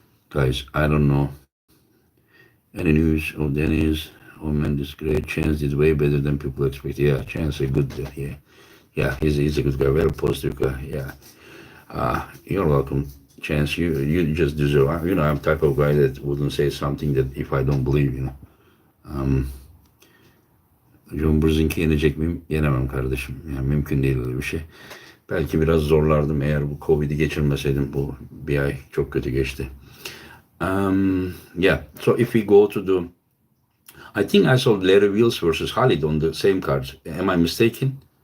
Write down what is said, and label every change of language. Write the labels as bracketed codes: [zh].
[en] Guys, I don't know any news of Dennis. Oh man, this great. Chance did way better than people expect. Yeah, Chance a good, yeah, he's a good guy, very positive guy. Yeah, you're welcome, Chance. You just deserve. I'm the type of guy that wouldn't say something that if I don't believe. [tr] John Bruce'inki yenecek miyim? Yenemem kardeşim. Yani mümkün değil öyle bir şey. Belki biraz zorlardım eğer bu Covid'i geçirmeseydim. Bu bir ay çok kötü geçti. [en] Yeah, so if we go to the, I think I saw Larry Wheels versus Khalid on the same card. Am I mistaken?